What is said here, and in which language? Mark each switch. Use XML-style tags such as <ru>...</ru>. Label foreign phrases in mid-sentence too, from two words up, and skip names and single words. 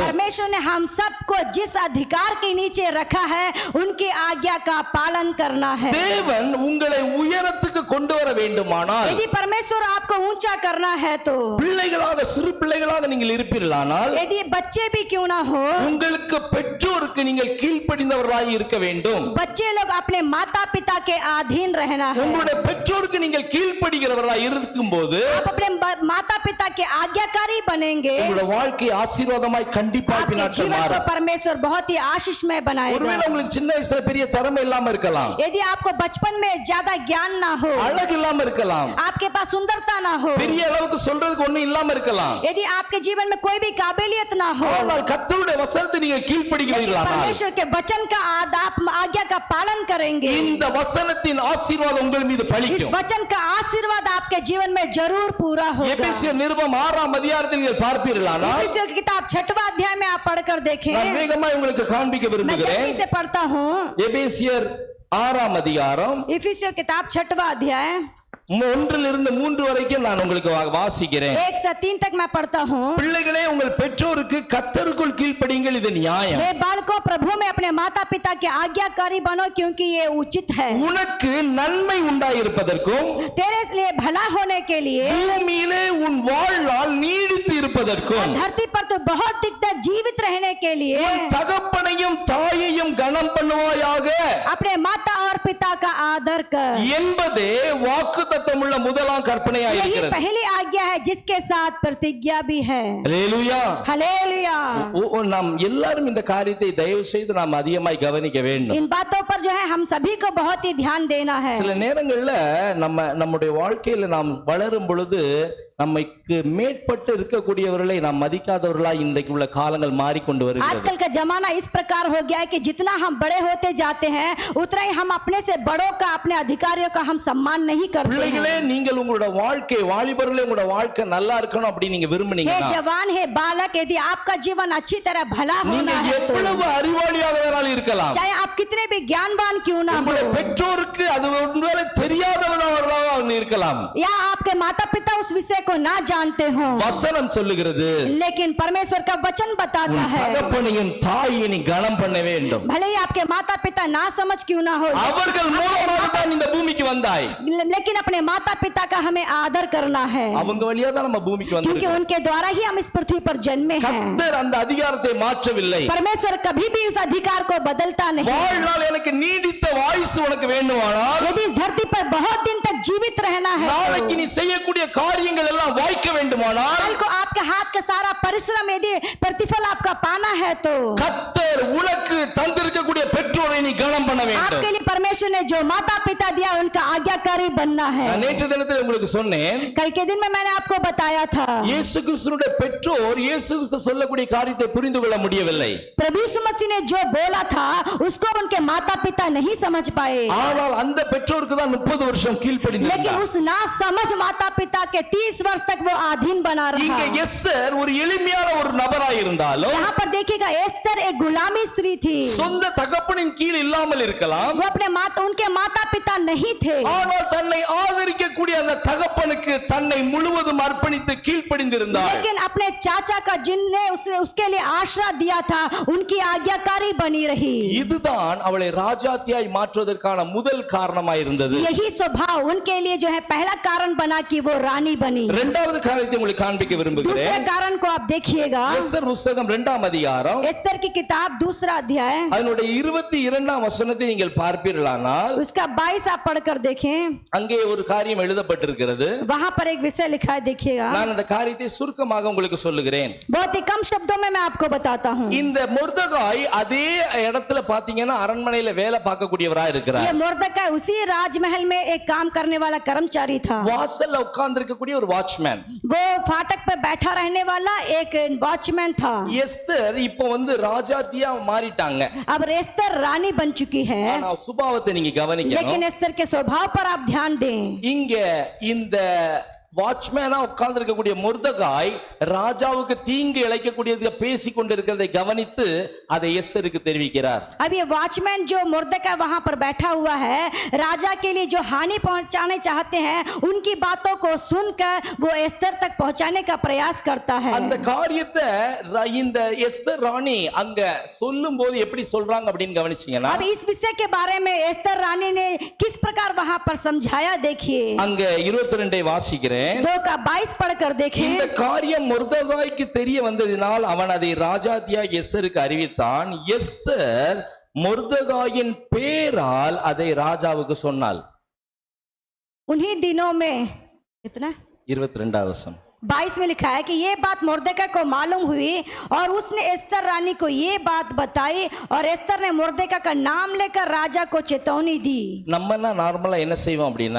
<hi>परमेश्वर ने हम सबको जिस अधिकार के नीचे रखा है उनकी आज्ञा का पालन करना है।</hi> <ta>தேவன் உங்களை உயரத்துக்கு கொண்டு வர வேண்டுமானால்,</ta> <hi>यदि परमेश्वर आपको ऊंचा करना है तो,</hi> <ta>பிள்ளைகளாக சிறு பிள்ளைகளாக நீங்கள் இருப்பீர்களானால்,</ta> <hi>यदि बच्चे भी क्यों ना हो,</hi> <ta>உங்களுக்கு பெற்றோருக்கு நீங்கள் கீழ்ப்படிந்தவர்களாய் இருக்க வேண்டும்.</ta> <hi>बच्चे लोग अपने माता पिता के अधीन रहना है।</hi> <ta>உங்களுடைய பெற்றோருக்கு நீங்கள் கீழ்ப்படிகிறவர்களாய் இருக்கும்போது</ta> <hi>आप अपने माता पिता के आज्ञाकारी बनेंगे,</hi> <ta>உங்களுடைய வாழ்க்கை ஆசீர்வாதமாய் கண்டிப்பாய்</ta> <hi>आपके</hi> <ta>பின்னாட்கள்</ta> <hi>जीवन को</hi> <ta>மாறும்.</ta> <hi>परमेश्वर बहुत ही आशीषमय बनाएगा।</hi> <ta>ஒருவேளை உங்களுக்கு சின்ன வயசுல பெரிய திறமை இல்லாம இருக்கலாம்,</ta> <hi>यदि आपको बचपन में ज्यादा ज्ञान ना हो,</hi> <ta>அழகு இல்லாம இருக்கலாம்,</ta> <hi>आपके पास सुंदरता ना हो,</hi> <ta>பெரிய அளவுக்கு சொல்றதுக்கு ஒண்ணும் இல்லாம இருக்கலாம்,</ta> <hi>यदि आपके जीवन में कोई भी काबिलियत ना हो,</hi> <ta>ஆனால் கர்த்தருடைய வசனத்தை நீங்க கீழ்ப்படிகிறீர்களானால்</ta> <hi>परमेश्वर के वचन का आप आज्ञा का पालन करेंगे,</hi> <ta>இந்த वசனத்தின் ஆசீர்வாதம் உங்கள் மீது</ta> <hi>इस</hi> <ta>பலிக்கும்.</ta> <hi>वचन का आशीर्वाद आपके जीवन में जरूर पूरा होगा।</hi> <ta>எபேசியர் நிருபம் 6ஆம் அதிகாரத்தில் நீங்கள் பார்ப்பீர்களானால்,</ta> <hi>इफिसियों की किताब 6वां अध्याय में आप पढ़कर देखें।</hi> <ta>நான் வேகமா உங்களுக்கு காண்பிக்க</ta> <hi>मैं</hi> <ta>விரும்புகிறேன்.</ta> <hi>जल्दी से पढ़ता हूँ।</hi> <ta>எபேசியர் 6ஆம் அதிகாரம்</ta> <hi>इफिसियों किताब 6वां अध्याय</hi> <ta>1 3 வரைக்கும் நான் உங்களுக்கு வாசிக்கிறேன்.</ta> <hi>1 से 3 तक मैं पढ़ता हूँ।</hi> <ta>பிள்ளைகளே, உங்கள் பெற்றோருக்கு கர்த்தருக்குள் கீழ்ப்படியுங்கள், இது நியாயம்.</ta> <hi>हे बालकों, प्रभु में अपने माता पिता के आज्ञाकारी बनो क्योंकि ये उचित है।</hi> <ta>உனக்கு நன்மை உண்டாயிருப்பதற்கும்</ta> <hi>तेरे लिए भला होने के लिए,</hi> <ta>பூமியிலே உன் வாழ்நாள் நீடித்து இருப்பதற்கும்,</ta> <hi>धरती पर तो बहुत दिन तक जीवित रहने के लिए</hi> <ta>உன் தகப்பனையும் தாயையும் கனம் பண்ணுவாயாக</ta> <hi>अपने माता और पिता का आदर कर।</hi> <ta>என்பதே வாக்குத்தத்தமுள்ள முதலாம் கற்பனையாக</ta> <hi>यही</hi> <ta>இருக்கிறது.</ta> <hi>पहली आज्ञा है जिसके साथ प्रतिज्ञा भी है।</hi> <ta>அல்லேலூயா.</ta> <hi>हालेलुया।</hi> <ta>நாம் எல்லாரும் இந்த காரியத்தை தயவு செய்து நாம் அதிகமாய் கவனிக்க வேண்டும்.</ta> <hi>इन बातों पर जो है हम सभी को बहुत ही ध्यान देना है।</hi> <ta>சில நேரங்கள்ல நம்முடைய வாழ்க்கையில நாம் வளரும் பொழுது நமக்கு மேற்பட்டு இருக்கக்கூடியவர்களை நாம் மதிக்காதவர்களா இன்றைக்கு உள்ள காலங்கள் மாறிக்கொண்டு வருகிறது.</ta> <hi>आजकल का जमाना इस प्रकार हो गया है कि जितना हम बड़े होते जाते हैं उतना ही हम अपने से बड़ों का, अपने अधिकारियों का हम सम्मान नहीं करते</hi> <ta>பிள்ளைகளே,</ta> <hi>हैं।</hi> <ta>நீங்கள் உங்களோட வாழ்க்கை, வாலிபர்களே உங்களோட வாழ்க்கை நல்லா இருக்கணும் அப்படி நீங்க</ta> <hi>हे</hi> <ta>விரும்புனீங்கன்னா,</ta> <hi>जवान, हे बालक, यदि आपका जीवन अच्छी तरह भला</hi> <ta>நீங்க</ta> <hi>होना है तो</hi> <ta>எவ்வளவு அறிவாளியாக வேணாலும் இருக்கலாம்,</ta> <hi>चाहे आप कितने भी ज्ञानवान क्यों ना हो,</hi> <ta>உங்களுடைய பெற்றோருக்கு அது ஒருவேளை தெரியாதவர்களாக இருக்கலாம்.</ta> <hi>या आपके माता पिता उस विषय को ना जानते हो,</hi> <ta>வசனம் சொல்லுகிறது,</ta> <hi>लेकिन परमेश्वर का वचन बताता है</hi> <ta>தகப்பனையும் தாயையும் நீ கனம் பண்ண வேண்டும்.</ta> <hi>भले ही आपके माता पिता ना समझ क्यों ना हो,</hi> <ta>அவர்கள் மூலமாக தான் இந்த பூமிக்கு வந்தாய்.</ta> <hi>लेकिन अपने माता पिता का हमें आदर करना है,</hi> <ta>அவங்க வழியா தான் நம்ம பூமிக்கு</ta> <hi>क्योंकि</hi> <ta>வந்திருக்கோம்.</ta> <hi>उनके द्वारा ही हम इस पृथ्वी पर जन्मे हैं।</hi> <ta>கர்த்தர் அந்த அதிகாரத்தை மாற்றவில்லை.</ta> <hi>परमेश्वर कभी भी उस अधिकार को बदलता नहीं।</hi> <ta>வாழ்நாள் எனக்கு நீடித்த வாய்ஸ் உனக்கு வேண்டுமானால்,</ta> <hi>यदि इस धरती पर बहुत दिन तक जीवित रहना है,</hi> <ta>நாளைக்கு நீ செய்யக்கூடிய காரியங்கள் எல்லாம் வாய்க்க வேண்டுமானால்,</ta> <hi>कल को आपके हाथ का सारा परिश्रम यदि प्रतिफल आपका पाना है तो</hi> <ta>கர்த்தர் உனக்கு தந்திருக்கக்கூடிய பெற்றோரை நீ கனம் பண்ண வேண்டும்.</ta> <hi>आपके लिए परमेश्वर ने जो माता पिता दिया उनका आज्ञाकारी बनना है।</hi> <ta>நான் நேற்று தினத்தில் உங்களுக்கு சொன்னேன்,</ta> <hi>कल के दिन में मैंने आपको बताया था</hi> <ta>இயேசு கிறிஸ்துவினுடைய பெற்றோர் இயேசு கிறிஸ்து சொல்லக்கூடிய காரியத்தை புரிந்து கொள்ள முடியவில்லை.</ta> <hi>प्रभु यीशु मसीह ने जो बोला था उसको उनके माता पिता नहीं समझ पाए,</hi> <ta>ஆனால் அந்த பெற்றோருக்கு தான் 30 வருஷம்</ta> <hi>लेकिन</hi> <ta>கீழ்ப்படிந்தார்.</ta> <hi>उस ना समझ माता पिता के 30 वर्ष तक वो अधीन बना</hi> <ta>இங்க</ta> <hi>रहा।</hi> <ta>எஸ்தர் ஒரு எளிமையான ஒரு நபராய் இருந்தாலும்,</ta> <hi>यहाँ पर देखिएगा एस्तर एक गुलामी स्त्री थी,</hi> <ta>சொந்த தகப்பனின் கீழ் இல்லாமல் இருக்கலாம்,</ta> <hi>वो अपने उनके माता पिता नहीं थे,</hi> <ta>ஆனால் தன்னை ஆதரிக்கக்கூடிய அந்த தகப்பனுக்கு தன்னை முழுவதும் அர்ப்பணித்து கீழ்ப்படிந்திருந்தார்.</ta> <hi>लेकिन अपने चाचा का जिनने उसके लिए आश्रय दिया था उनकी आज्ञाकारी बनी रही।</hi> <ta>இதுதான் அவளை ராஜாத்தியாய் மாற்றுவதற்கான முதல் காரணமாய் இருந்தது.</ta> <hi>यही स्वभाव उनके लिए जो है पहला कारण बना कि वो रानी बनी।</hi> <ta>இரண்டாவது காரியத்தை உங்களுக்கு காண்பிக்க</ta> <hi>दूसरे</hi> <ta>விரும்புகிறேன்.</ta> <hi>कारण को आप देखिएगा,</hi> <ta>எஸ்தர் புத்தகம் 2ஆம் அதிகாரம்</ta> <hi>एस्तर की किताब 2 अध्याय</hi> <ta>அதனுடைய 22ஆம் வசனத்தை நீங்கள் பார்ப்பீர்களானால்,</ta> <hi>उसका 22 आप पढ़कर देखें,</hi> <ta>அங்கே ஒரு காரியம் எழுதப்பட்டிருக்கிறது.</ta> <hi>वहां पर एक विषय लिखा है, देखिएगा।</hi> <ta>நான் அந்த காரியத்தை சுருக்கமாக உங்களுக்கு சொல்லுகிறேன்.</ta> <hi>बहुत ही कम शब्दों में मैं आपको बताता हूँ।</hi> <ta>இந்த மொர்தெகாய் அதே இடத்துல பாத்தீங்கன்னா அரண்மனையில வேலை பார்க்கக்கூடியவரா</ta> <hi>ये</hi> <ta>இருக்கிறார்.</ta> <hi>मुर्दका उसी राजमहल में एक काम करने वाला कर्मचारी था,</hi> <ta>வாசல்ல உட்கார்ந்து இருக்கக்கூடிய ஒரு வாட்ச்மேன்.</ta> <hi>वो फाटक पर बैठा रहने वाला एक वॉचमैन था।</hi> <ta>எஸ்தர் இப்போ வந்து ராஜாத்தியா மாறிட்டாங்க.</ta> <hi>अब एस्तर रानी बन चुकी है,</hi> <ta>ஆனா சுபாவத்தை நீங்க கவனிக்கணும்.</ta> <hi>लेकिन एस्तर के स्वभाव पर आप ध्यान दें।</hi> <ta>இங்க இந்த வாட்ச்மேனா உட்கார்ந்து இருக்கக்கூடிய மொர்தெகாய் ராஜாவுக்கு தீங்கு இழைக்கக்கூடியது பேசி கொண்டிருக்கிறதை கவனித்து அதை எஸ்தருக்கு தெரிவிக்கிறார்.</ta> <hi>अब ये वॉचमैन जो मुर्दका वहां पर बैठा हुआ है, राजा के लिए जो हानि पहुंचाने चाहते हैं उनकी बातों को सुनकर वो एस्तर तक पहुंचाने का प्रयास करता है।</hi> <ta>அந்த காரியத்தை இந்த எஸ்தர் ராணி அங்க சொல்லும் போது எப்படி சொல்றாங்க அப்படின்னு கவனிச்சீங்கன்னா,</ta> <hi>अब इस विषय के बारे में एस्तर रानी ने किस प्रकार वहां पर समझाया, देखिए।</hi> <ta>அங்க 22 வாசிக்கிறேன்.</ta> <hi>2 का 22 पढ़कर देखें।</hi> <ta>இந்த காரியம் மொர்தெகாய்க்கு தெரிய வந்ததினால் அவன் அதை ராஜாத்தியாய் எஸ்தருக்கு அறிவித்தான். எஸ்தர் மொர்தெகாயின் பேரால் அதை ராஜாவுக்கு சொன்னாள்.</ta> <hi>उन्हीं दिनों में कितना 22 वचन 22 में लिखा है कि ये बात मुर्दका को मालूम हुई और उसने एस्तर रानी को ये बात बताई और एस्तर ने मुर्दका का नाम लेकर राजा को चेतावनी दी।</hi> <ta>நம்மனா நார்மலா என்ன செய்வோம் அப்படின்னா,</ta>